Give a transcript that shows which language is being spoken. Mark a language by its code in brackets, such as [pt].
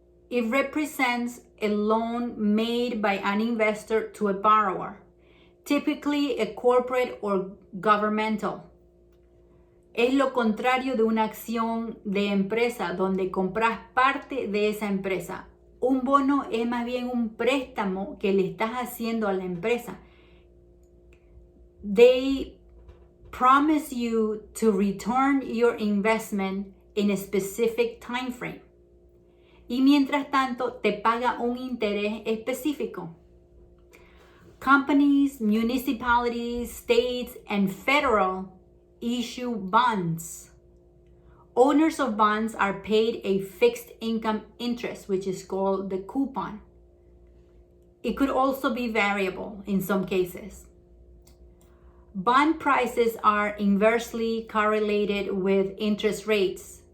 [en] It represents a loan made by an investor to a borrower, typically a corporate or governmental. [es] Es lo contrario de una acción de empresa donde compras parte de esa empresa. Un bono es más bien un préstamo que le estás haciendo a la empresa. [en] They promise you to return your investment in a specific time frame. [es] Y mientras tanto te paga un interés específico. [en] Companies, municipalities, states, and federal issue bonds. Owners of bonds are paid a fixed income interest, which is called the coupon. It could also be variable in some cases. Bond prices are inversely correlated with interest rates.